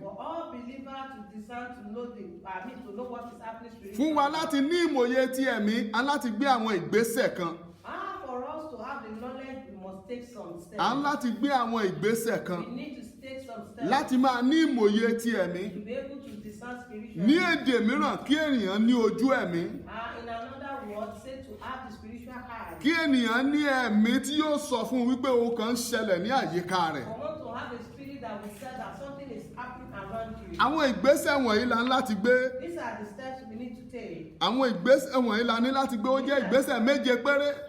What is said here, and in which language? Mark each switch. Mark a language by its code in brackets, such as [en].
[en] For all believers to discern to know to know what is happening spiritually. [yo] Fún wa láti ní ìmọ̀ye ti ẹ̀mí, a láti gbé àwọn ìgbésẹ̀ kan. [en] For us to have the knowledge, we must take some steps. [yo] A ń láti gbé àwọn ìgbésẹ̀ kan [en] We need to take some steps. [yo] láti máa ní ìmọ̀ye ti ẹ̀mí. [en] To be able to discern spiritually. [yo] Ní èdè mìíràn kí ènìyàn ní ojú ẹ̀mí. [en] In another word, say to have the spiritual eye. [yo] Kí ènìyàn ní ẹ̀mí tí yóò sọ fún un wípé ohun kan ń ṣẹlẹ̀ ní àyíká rẹ̀. [en] For one to have a spirit that will say that something is happening around you. [yo] Àwọn ìgbésẹ̀ wọ̀nyí la ń láti gbé. [en] These are the steps we need to take. [yo] Àwọn ìgbésẹ̀ wọ̀nyí la ní láti gbé. Ó jẹ́ ìgbésẹ̀ méje péré.